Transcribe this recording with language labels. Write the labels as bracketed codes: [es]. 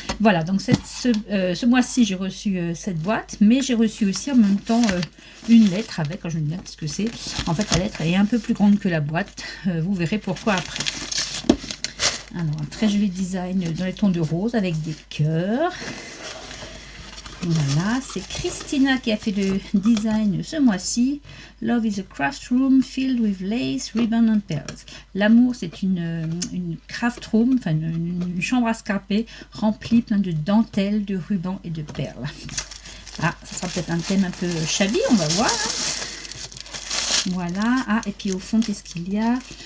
[fr] Voilà, donc ce mois-ci j'ai reçu cette boîte, mais j'ai reçu aussi en même temps une lettre avec, quand je me dis bien ce que c'est, en fait la lettre est un peu plus grande que la boîte, vous verrez pourquoi après. Alors, un très joli design dans les tons de rose avec des cœurs. Voilà, c'est Christina qui a fait le design ce mois-ci. [en] Love is a craft room filled with lace, ribbon and pearls. [fr] L'amour, c'est une craft room, enfin une chambre à scraper remplie plein de dentelles, de rubans et de perles. Ah, ça sera peut-être un thème un peu shabby, on va voir. Voilà, et puis au fond, qu'est-ce qu'il y a?